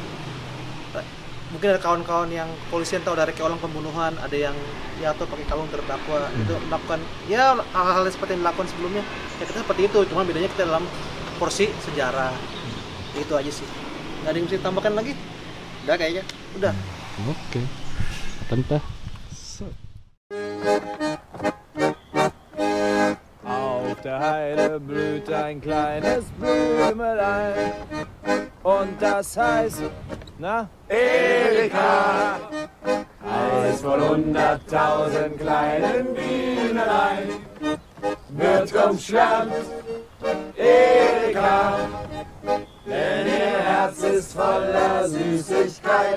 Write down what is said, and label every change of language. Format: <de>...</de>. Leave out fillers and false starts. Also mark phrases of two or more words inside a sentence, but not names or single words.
<id>Mungkin ada kawan-kawan yang polisian tahu ada reka ulang pembunuhan, ada yang jatuh pakai kalung terdakwa, itu melakukan ya hal-hal seperti yang dilakukan sebelumnya. Ya kita seperti itu, cuma bedanya kita dalam porsi sejarah. Itu aja sih. Nggak ada yang bisa ditambahkan lagi? Udah kayaknya. Udah. Oke. Tentang.</id> <de>Auf der Heide blüht ein kleines Blümelein und das heißt, Erika. Eines von 100.000 kleinen Bienelein wird umschwärmt, Erika, denn ihr Herz ist voller Süßigkeit.</de>